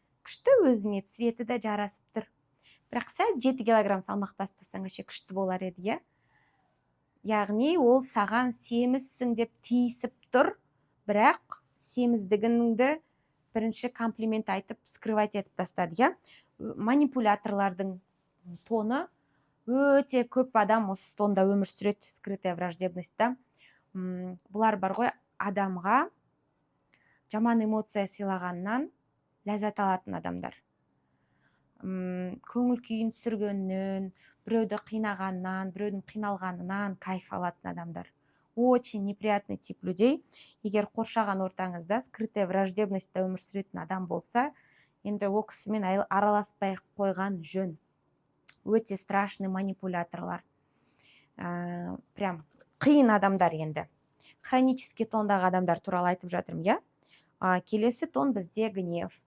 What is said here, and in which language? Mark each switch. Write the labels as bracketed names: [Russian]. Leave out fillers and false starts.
[Kazakh] Күшті, өзіңе цветі де жарасып тұр. Бірақ сәл 7 килограмм салмақ тастасаң күшті болар еді, Яғни ол саған семізсің деп тиісіп тұр, бірақ семіздігіңді бірінші комплимент айтып, скрывать етіп тастады, Манипуляторлардың тоны өте көп адам осы тонда өмір сүреді, скрытая враждебностьта. Бұлар бар ғой, адамға жаман эмоция сыйлағаннан ләззат алатын адамдар. Көңіл күйін түсіргеннен, біреуді қинағаннан, біреудің қиналғанынан кайф алатын адамдар. [Russian] Очень неприятный тип людей. [Kazakh] Егер қоршаған ортаңызда скрытая враждебностьта өмір сүретін адам болса, енді ол кісімен араласпай қойған жөн. Өте страшный манипуляторлар. Прям қиын адамдар енді. Хронический тондағы адамдар туралы айтып жатырмын, Келесі тон бізде гнев.